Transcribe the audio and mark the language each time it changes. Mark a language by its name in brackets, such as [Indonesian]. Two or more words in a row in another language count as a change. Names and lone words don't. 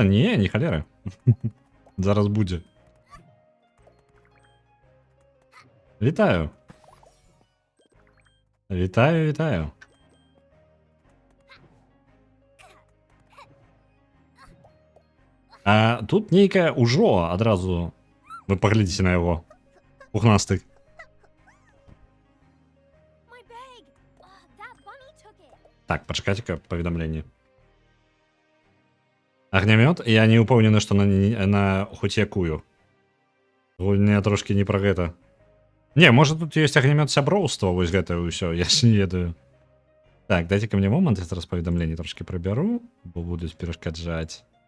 [Belarusian] Не, не халеры. Зараз будзе. Вітаю. Вітаю. А тут нейкае ўжо адразу. Вы паглядзіце на яго. Пухнасты. [English] my bag. That bunny took it. [Belarusian] Так, пачакайце-ка паведамленне. Агнямёт? Я не ўпэўнены, што на хоць якую. Гульня трошкі не пра гэта. Не, можа тут ёсць агнямёт сяброўства, вось гэта ўсё, я ж не ведаю. Так, дайце-ка мне момант, я зараз паведамленне трошкі прыбяру, бо будуць перашкаджаць.